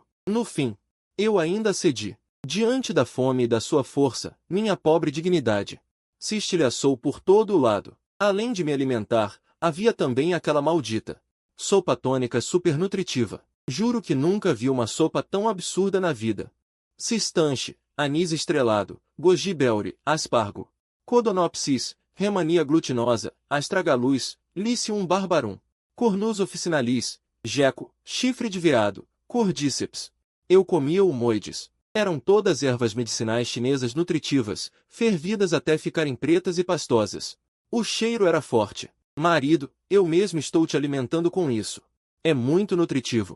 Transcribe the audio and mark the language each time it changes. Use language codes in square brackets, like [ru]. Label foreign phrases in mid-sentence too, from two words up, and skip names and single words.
[pt] No fim, eu ainda cedi. Diante da fome e da sua força, minha pobre dignidade se estilhaçou por todo o lado. Além de me alimentar, havia também aquela maldita sopa tônica supernutritiva. Juro que nunca vi uma sopa tão absurda na vida. Cistanche, anis estrelado, goji berry, aspargo, codonopsis, remania glutinosa, astragalus, Lycium barbarum, Cornus officinalis, geco, chifre de veado, Cordyceps. Eu comia humoides. Eram todas ervas medicinais chinesas nutritivas, fervidas até ficarem pretas e pastosas. O cheiro era forte. Marido, eu mesmo estou te alimentando com isso. É muito nutritivo.